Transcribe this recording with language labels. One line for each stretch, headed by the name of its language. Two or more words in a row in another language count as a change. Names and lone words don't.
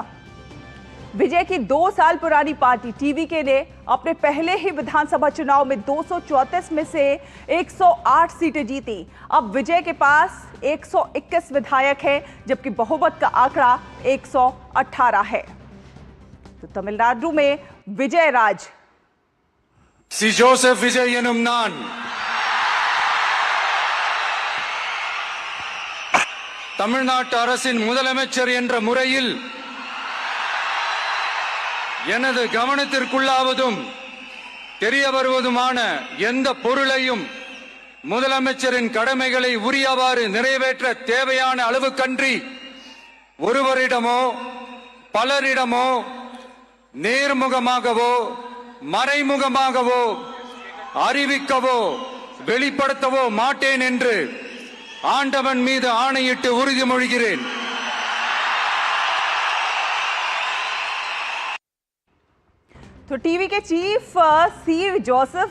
Hindi: विजय की 2 साल पुरानी पार्टी टीवीके ने अपने पहले ही विधानसभा चुनाव में 234 में से 108 सीटें जीती। अब विजय के पास 121 विधायक हैं, जबकि बहुमत का आंकड़ा 118 है। तो तमिलनाडु में विजय राज।
Tamil: सी जोसेफ विजय एनुम नान தமிழ்நாட்டு அரசின் முதலமைச்சர் என்ற முறையில் எனது கவனத்திற்குள்ளாவதும் தெரிய வருவதுமான எந்த பொருளையும் முதலமைச்சரின் கடமைகளை உரியவாறு நிறைவேற்ற தேவையான அளவுக்கன்றி ஒருவரிடமோ பலரிடமோ நேர்முகமாகவோ மறைமுகமாகவோ அறிவிக்கவோ வெளிப்படுத்தவோ மாட்டேன் என்று ஆண்டவன் மீது ஆணையிட்டு உறுதிமொழிகிறேன்।
Hindi: तो टीवी के चीफ सी जोसेफ